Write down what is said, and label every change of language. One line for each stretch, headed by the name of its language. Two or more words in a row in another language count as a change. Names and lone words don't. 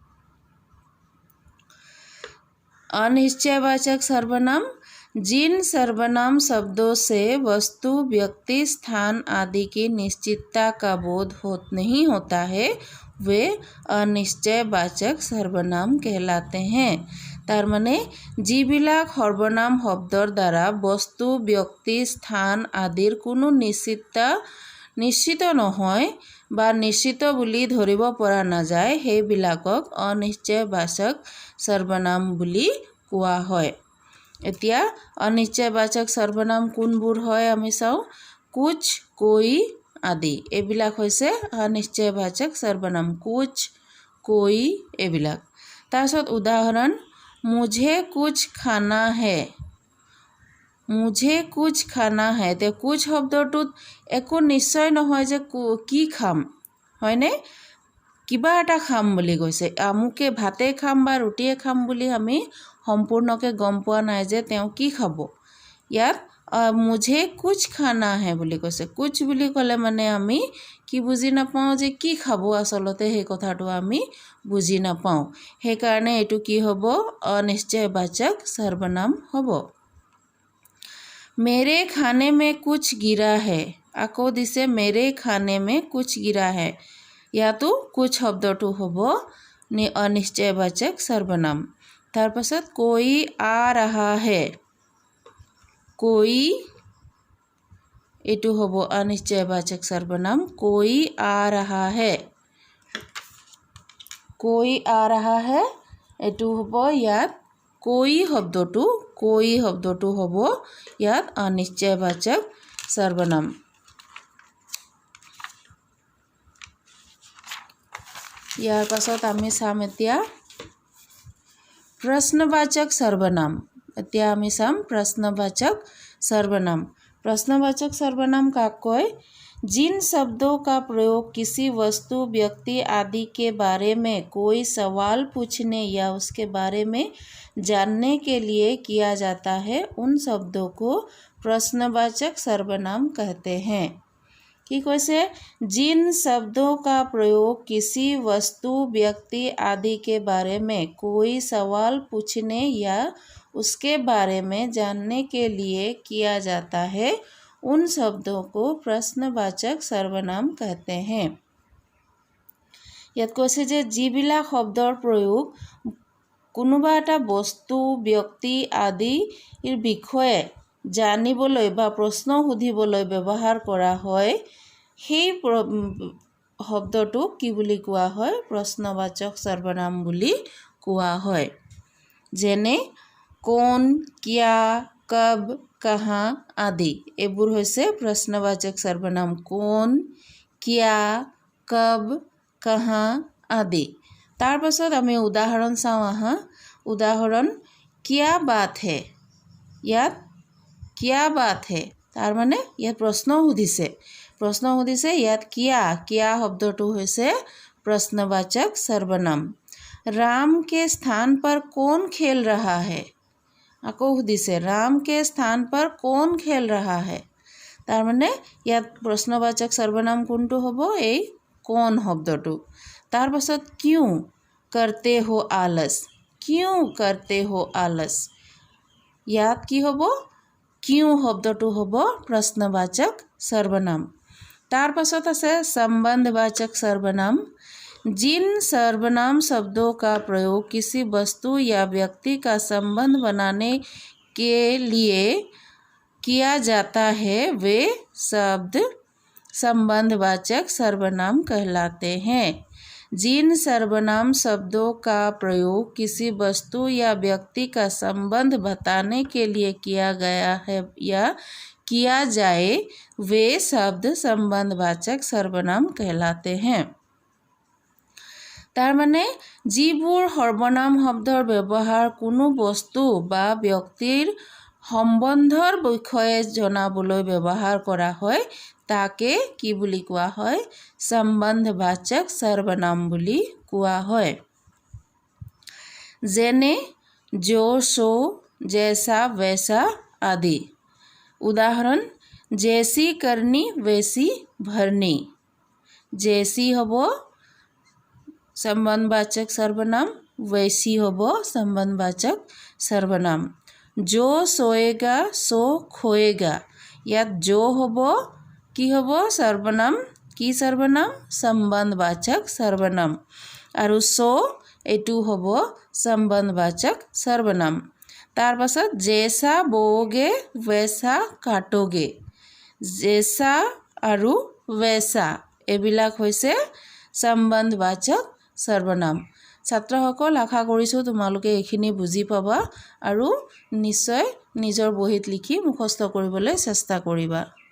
Hindi: अनिश्चयवाचक सर्वनाम जिन सर्वनाम शब्दों से वस्तु, व्यक्ति, स्थान आदि की निश्चितता का बोध नहीं होता है वे अनिश्चयवाचक सर्वनाम कहलाते हैं।
Assamese: তাৰ মানে যিবিলাক সৰ্বনাম শব্দৰ দ্বাৰা বস্তু, ব্যক্তি, স্থান আদিৰ কোনো নিশ্চিত নহয় বা নিশ্চিত বুলি ধৰিব পৰা নাযায় সেইবিলাকক অনিশ্চয়বাচক सर्वनाम বুলি কোৱা হয়। এতিয়া অনিশ্চয়বাচক सर्वनाम কোনবোৰ হয় আমি চাওঁ।
Hindi: कुछ, कोई आदि
Assamese: এইবিলাক হৈছে অনিশ্চয়বাচক सर्वनाम।
Hindi: कुछ, कोई
Assamese: এইবিলাক। তাৰপিছত উদাহৰণ
Hindi: मुझे कुछ खाना है। मुझे कुछ खाना है।
Assamese: ते कुछ শব্দটোত একো নিশ্চয় নহয় যে কি খাম, হয়নে? কিবা এটা খাম বুলি কৈছে। আমুকে ভাতে খাম বা ৰুটিয়ে খাম বুলি আমি সম্পূৰ্ণকৈ গম পোৱা নাই যে তেওঁ কি খাব। ইয়াত
Hindi: मुझे कुछ खाना है
Assamese: বুলি কৈছে। কুছ বুলি ক'লে মানে আমি কি বুজি নাপাওঁ যে কি খাব, আচলতে সেই কথাটো আমি বুজি নাপাওঁ। সেইকাৰণে এইটো কি হ'ব? অনিশ্চয়বাচক सर्वनाम হ'ব।
Hindi: मेरे खाने में कुछ गिरा है।
Assamese: আকৌ দিছে
Hindi: मेरे खाने में कुछ गिरा है।
Assamese: ইয়াতো कुछ শব্দটো হ'ব অনিশ্চয়বাচক सर्वनाम। তাৰ পাছত
Hindi: कोई आ रहा है।
Assamese: कोई এইটো হ'ব অনিশ্চয়বাচক सर्वनाम।
Hindi: कोई आ रहा है। कोई आ रहा है
Assamese: এইটো হ'ব ইয়াত कोई শব্দটো হ'ব ইয়াত অনিশ্চয়বাচক सर्वनाम। ইয়াৰ পাছত আমি চাম এতিয়া प्रश्नवाचक सर्वनाम। এতিয়া আমি চাম प्रश्नवाचक सर्वनाम। প্ৰশ্নবাচক সৰ্বনাম কাক কয়?
Hindi: जिन शब्दों का प्रयोग किसी वस्तु, व्यक्ति आदि के बारे में कोई सवाल पूछने या उसके बारे में जानने के लिए किया जाता है उन शब्दों को प्रश्नवाचक सर्वनाम कहते हैं।
Assamese: কি কৈছে?
Hindi: जिन शब्दों का प्रयोग किसी वस्तु, व्यक्ति आदि के बारे में कोई सवाल पूछने या उसके बारे में जानने के लिए किया जाता है उन शब्दों को प्रश्नवाचक सर्वनाम कहते हैं।
Assamese: ইয়াত কৈছে যে যিবিলাক শব্দৰ প্ৰয়োগ কোনোবা এটা বস্তু, ব্যক্তি আদিৰ বিষয়ে জানিবলৈ বা প্ৰশ্ন সুধিবলৈ ব্যৱহাৰ কৰা হয় সেই শব্দটোক কি বুলি কোৱা হয়? প্ৰশ্নবাচক सर्वनाम বুলি কোৱা হয়। যেনে
Hindi: कौन, क्या, कब, कहाँ आदि
Assamese: এইবোৰ হৈছে प्रश्नवाचक सर्वनाम।
Hindi: कौन, क्या, कब, कहाँ आदि।
Assamese: তাৰ পাছত আমি উদাহৰণ চাওঁ আহা। উদাহৰণ
Hindi: क्या बात है।
Assamese: ইয়াত
Hindi: क्या बात है
Assamese: তাৰ মানে ইয়াত প্ৰশ্ন সুধিছে। ইয়াত क्या শব্দটো হৈছে प्रश्नवाचक सर्वनाम।
Hindi: राम के स्थान पर कौन खेल रहा है।
Assamese: আকৌ সুধিছে
Hindi: राम के स्थान पर कौन खेल रहा है।
Assamese: তাৰ মানে ইয়াত प्रश्नवाचक सर्वनाम কোনটো হ'ব? এই कौन শব্দটো। তাৰ পাছত क्यों करते हो आलस।
Hindi: क्यों करते हो आलस।
Assamese: ইয়াত কি হ'ব? क्यों শব্দটো হ'ব प्रश्नवाचक सर्वनाम। तार पाছত আছে संबंधवाचक सर्वनाम।
Hindi: जिन सर्वनाम शब्दों का प्रयोग किसी वस्तु या व्यक्ति का संबंध बनाने के लिए किया जाता है वे शब्द संबंधवाचक सर्वनाम कहलाते हैं। जिन सर्वनाम शब्दों का प्रयोग किसी वस्तु या व्यक्ति का संबंध बताने के लिए किया गया है या किया जाए वे शब्द संबंधवाचक सर्वनाम कहलाते हैं।
Assamese: তাৰ মানে যিবোৰ সৰ্বনাম শব্দৰ ব্যৱহাৰ কোনো বস্তু বা ব্যক্তিৰ সম্বন্ধৰ বিষয়ে জনাবলৈ ব্যৱহাৰ কৰা হয় তাকে কি বুলি কোৱা হয়? সম্বন্ধবাচক সৰ্বনাম বুলি কোৱা হয়। যেনে
Hindi: जो सो जैसा वैसा आदि। उदाहरण जैसी करनी वैसी भरनी।
Assamese: जैसी হ'ব संबंधवाचक सर्वनाम, वैसी হ'ব संबंधवाचक सर्वनाम।
Hindi: जो सोएगा सो खोएगा।
Assamese: ইয়াত जो হ'ব কি হ'ব सर्वनाम, কি सर्वनाम? संबंधवाचक सर्वनाम। আৰু सो এইটো হ'ব संबंधवाचक सर्वनाम। তাৰ পাছত
Hindi: जैसा बोओगे वैसा काटोगे।
Assamese: जैसा আৰু वैसा এইবিলাক হৈছে संबंधवाचक सर्वनाम। ছাত্ৰসকল আশা কৰিছোঁ তোমালোকে এইখিনি বুজি পাবা আৰু নিশ্চয় নিজৰ বহীত লিখি মুখস্থ কৰিবলৈ চেষ্টা কৰিবা।